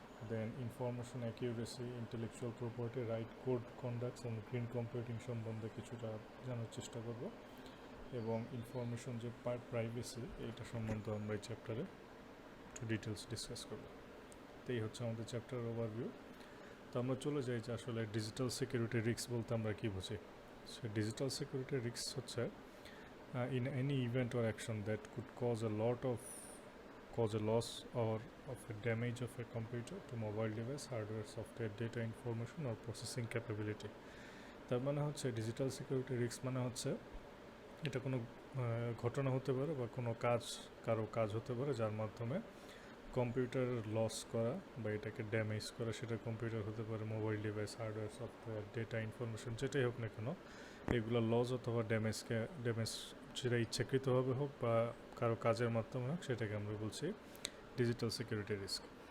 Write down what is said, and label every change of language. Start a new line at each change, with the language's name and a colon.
Bangla: দেন information accuracy, intellectual property, right code conducts এবং green computing সম্বন্ধে কিছুটা জানার চেষ্টা করব এবং ইনফরমেশন যে প্রাইভেসি এইটা সম্বন্ধে আমরা এই চ্যাপ্টারে একটু ডিটেলস ডিসকাস করব। তো এই হচ্ছে আমাদের চ্যাপ্টার ওভারভিউ। তো আমরা চলে যাই যে আসলে ডিজিটাল সিকিউরিটি রিস্ক বলতে আমরা কী বুঝি।
English: So digital security risk হচ্ছে in any event or action that could cause a loss or of a damage of a computer to mobile device, hardware, software, data, information or processing capability.
Bangla: তার মানে হচ্ছে digital security risk মানে হচ্ছে এটা কোনো ঘটনা হতে পারে বা কোনো কারো কাজ হতে পারে যার মাধ্যমে কম্পিউটার লস করা বা এটাকে ড্যামেজ করা, সেটা কম্পিউটার হতে পারে, mobile device, hardware, software, data, information, যেটাই হোক না কেন, এগুলো লস অথবা ড্যামেজ সেটা ইচ্ছাকৃতভাবে হোক বা কারো কাজের মাধ্যমে হোক, সেটাকে আমরা বলছি ডিজিটাল সিকিউরিটি রিস্ক।